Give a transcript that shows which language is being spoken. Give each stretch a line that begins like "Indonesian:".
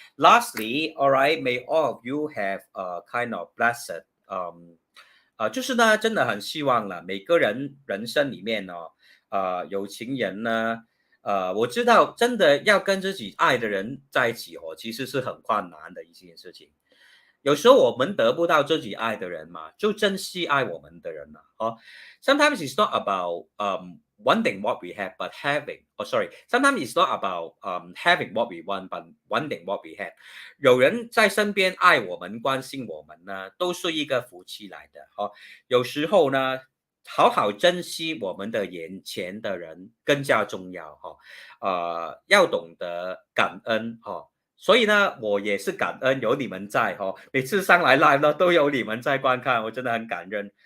English: Lastly, all right, may all of you have a kind of blessed
Chinese: 就是呢，真的很希望了，每个人人生里面呢，有情人呢，我知道真的要跟自己爱的人在一起其实是很困难的一件事情。有时候我们得不到自己爱的人嘛，就珍惜爱我们的人了。
English: Sometimes it's not about wanting what we have, but having. Sometimes it's not about having what we want, but wanting what we have.
Chinese: 有人在身边爱我们、关心我们呢，都是一个福气来的。有时候呢，好好珍惜我们的眼前的人更加重要。要懂得感恩。所以呢，我也是感恩有你们在每次上来 live 呢都有你们在观看，我真的很感恩。